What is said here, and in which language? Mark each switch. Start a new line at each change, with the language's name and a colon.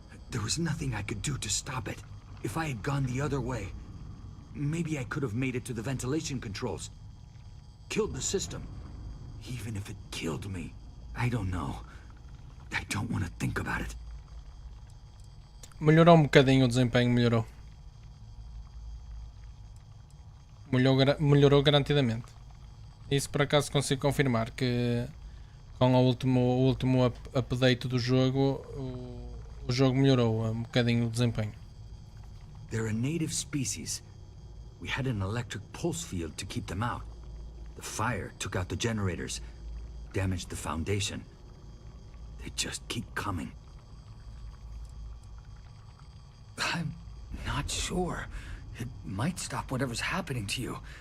English: There was nothing I could do to stop it. If I had gone the other way, maybe I could have made it to the ventilation controls. Killed the system. Even if it killed me, I don't know. I don't want to think about it.
Portuguese: Melhorou bocadinho o desempenho, melhorou. Melhorou garantidamente. Isso por acaso consigo confirmar que com o último update do jogo, o jogo melhorou um bocadinho o desempenho.
English: They're a native species. We had an electric pulse field to keep them out. The fire took out the generators, damaged the foundation. They just keep coming. I'm not sure. It might stop whatever's happening to you.